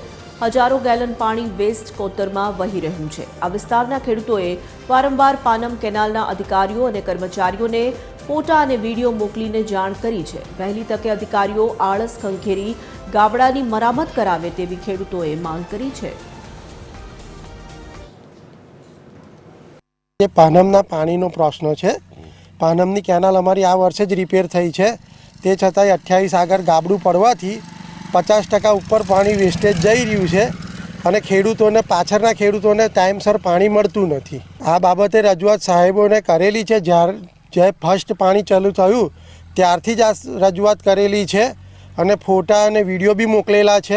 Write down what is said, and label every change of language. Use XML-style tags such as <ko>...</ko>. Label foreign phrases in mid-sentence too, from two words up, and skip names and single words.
<gu>હજારો ગેલન પાણી વેસ્ટ કોતરમાં વહી રહ્યું છે। આ વિસ્તારના ખેડૂતોએ વારંવાર પાનમ કેનાલના અધિકારીઓ અને કર્મચારીઓને ફોટા અને વિડીયો મોકલીને જાણ કરી છે। વહેલી તકે અધિકારીઓ આળસ ખંખેરી ગાબડાની મરામત કરાવે તેવી ખેડૂતોએ માંગ કરી છે। યે પાનમના પાનીનો પ્રશ્ન હૈ। પાનમની કેનાલ અમારી આ વર્ષે જ રિપેર થઈ છે, તે છતાંય 28 આગર ગાબડું પડવાથી 50% ઉપર પાણી વેસ્ટેજ જઈ રહ્યું છે અને ખેડૂતોને પાછળના ખેડૂતોને ટાઈમસર પાણી મળતું નથી। આ બાબતે રજૂઆત સાહેબોને કરેલી છે। જ્યારે ફર્સ્ટ પાણી ચાલુ થયું ત્યારથી જ આ રજૂઆત કરેલી છે અને ફોટા અને વિડીયો બી મોકલેલા છે।</gu>